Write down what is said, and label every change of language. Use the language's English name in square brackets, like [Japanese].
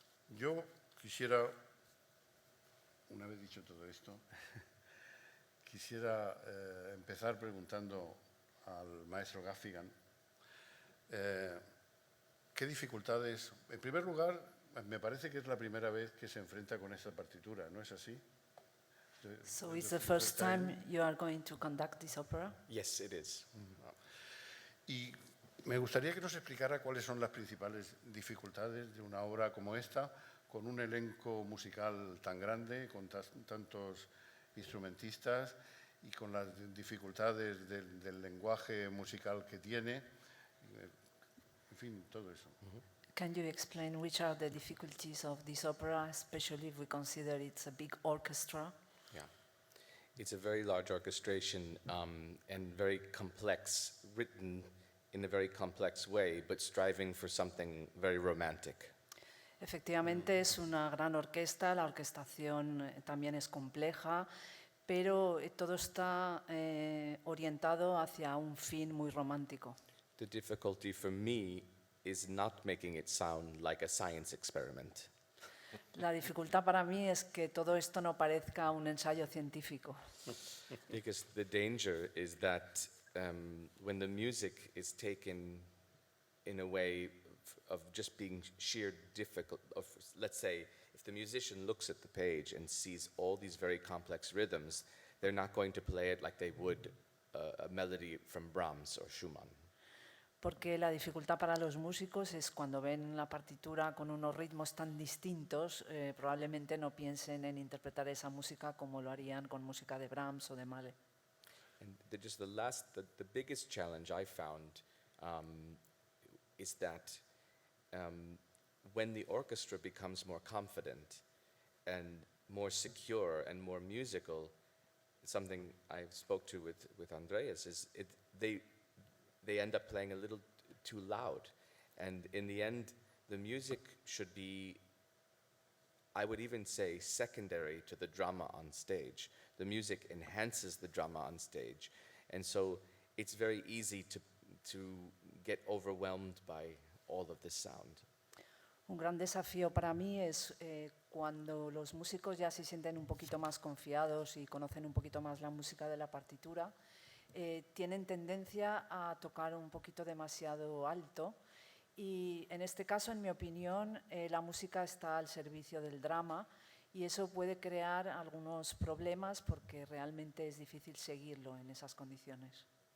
[Spanish] Yo quisiera, una vez dicho todo esto, quisiera empezar preguntando al maestro Gaffigan qué dificultades. En primer lugar, me parece que es la primera vez que se enfrenta con esta partitura, ¿no es así? [English] So it's the first time you are going to conduct this opera? Yes, it is. [Spanish] Y me gustaría que nos explicara cuáles son las principales dificultades de una obra como esta, con un elenco musical tan grande, con tantos instrumentistas y con las dificultades del lenguaje musical que tiene, en fin, todo eso. [English] Can you explain which are the difficulties of this opera, especially if we consider it's a big orchestra? Yeah. It's a very large orchestration and very complex, written in a very complex way, but striving for something very romantic. [Spanish] Efectivamente es una gran orquesta, la orquestación también es compleja, pero todo está orientado hacia un fin muy romántico. [English] The difficulty for me is not making it sound like a science experiment. [Spanish] La dificultad para mí es que todo esto no parezca un ensayo científico. [English] Because the danger is that when the music is taken in a way of just being sheer difficult, let's say, if the musician looks at the page and sees all these very complex rhythms, they're not going to play it like they would a melody from Brahms or Schumann. [Spanish] porque la dificultad para los músicos es cuando ven la partitura con unos ritmos tan distintos, probablemente no piensen en interpretar esa música como lo harían con música de Brahms o de Mahler. [English] And the biggest challenge I found is that when the orchestra becomes more confident and more secure and more musical, something I spoke to with Andreas is they end up playing a little too loud, and in the end, the music should be, I would even say, secondary to the drama on stage. The music enhances the drama on stage, and so it's very easy to get overwhelmed by all of this sound. [Spanish] Un gran desafío para mí es cuando los músicos ya se sienten un poquito más confiados y conocen un poquito más la música de la partitura, tienen tendencia a tocar un poquito demasiado alto y en este caso, en mi opinión, la música está al servicio del drama y eso puede crear algunos problemas porque realmente es difícil seguirlo en esas condiciones.